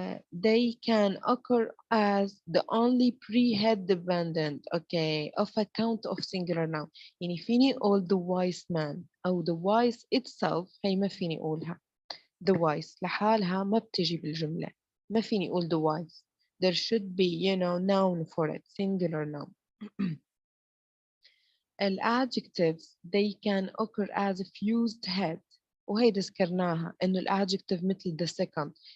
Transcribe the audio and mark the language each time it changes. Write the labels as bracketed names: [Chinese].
[English] They can occur as the only pre-head dependent of a count of singular noun. [Arabic] يعني فيني أقول [English] the wise man [Arabic] أو [English] the wise itself [Arabic] هي ما فيني أقولها. [English] the wise [Arabic] لحالها ما بتجي بالجملة، ما فيني أقول [English] the wise. There should be noun for it, singular noun. adjectives they can occur as a fused head. [Arabic] وهي ذكرناها إنه الadjective مثل the second.